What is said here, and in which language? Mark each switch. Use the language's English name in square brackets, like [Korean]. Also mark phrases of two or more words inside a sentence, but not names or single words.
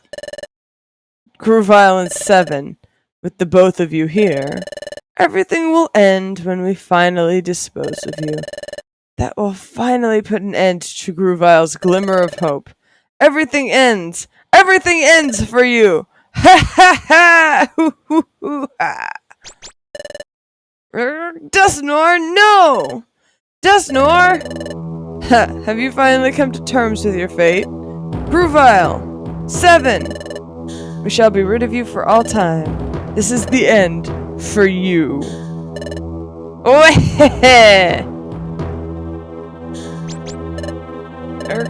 [English] Groovile and 7, with the both of you here, everything will end when we finally dispose of you. That will finally put an end to Groovile's glimmer of hope. Everything ends! Everything ends for you! Ha ha ha! Hoo hoo hoo ha! Desnor, no! Desnor! Ha! Have you finally come to terms with your fate? Groovile! 7! We shall be rid of you for all time. This is the end for you. Oh, heh. Erk.